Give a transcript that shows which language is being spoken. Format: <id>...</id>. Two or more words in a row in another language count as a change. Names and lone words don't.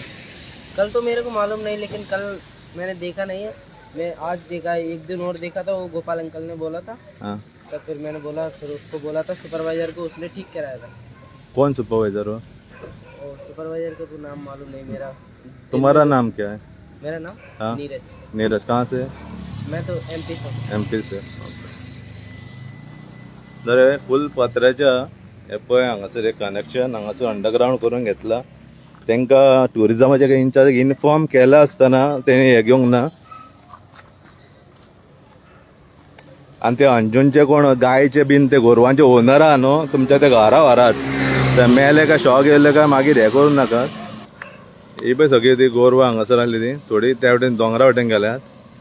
<hi>कल तो मेरे को मालूम नहीं लेकिन कल मैंने देखा नहीं है मैं आज देखा एक दिन और देखा था वो गोपाल अंकल ने बोला था हाँ तो फिर मैंने बोला फिर उसको बोला था सुपरवाइजर को उसने ठीक कराया था कौन सुपरवाइजर हो और सुपरवाइजर का तो नाम मालूम नहीं मेरा तुम्हारा नाम क्या है मेरा नाम हाँ नीरज नीरज कहाँ से मैं तो MP</hi> <kok>से जर फुल पत्र्याच्या हे पळय हांगासर एक कनेक्शन हांगासर अंडरग्राउंड करून घेतला तांकां ट्युरिजमाच्या इन्चार्ज इन्फॉर्म केला असताना तेणी हे घेवंक ना आणि ते अंजुनचे कोण गायचे बीन ते गोरवांचे ओनर आहा न्हू तुमच्या त्या घरा व्हरात ते मेले काय शॉक येयले काय मागीर हे करूं नाका ही पळय सगळी ती गोरवां हांगासर आसली ती थोडी त्या वटेन दोंगरा वटेन गेल्यात</kok>